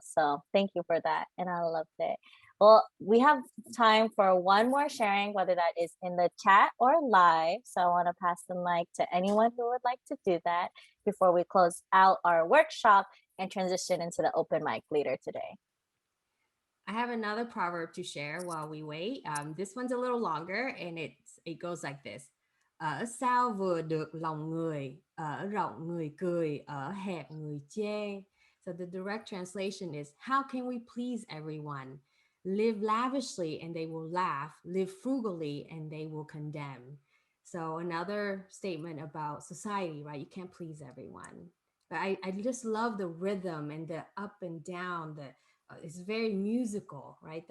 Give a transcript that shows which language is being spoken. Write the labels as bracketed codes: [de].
[en] So thank you for that. And I loved it. Well, we have time for one more sharing, whether that is in the chat or live. So I want to pass the mic to anyone who would like to do that before we close out our workshop and transition into the open mic later today. I have another proverb to share while we wait. This one's a little longer and it goes like this. [vi] Ở sao vừa được lòng người, ở rộng người cười, ở hẹp người chê. [en] So the direct translation is, how can we please everyone? Live lavishly and they will laugh. Live frugally and they will condemn. So another statement about society, right? You can't please everyone. But I just love the rhythm and the up and down, it's very musical, right?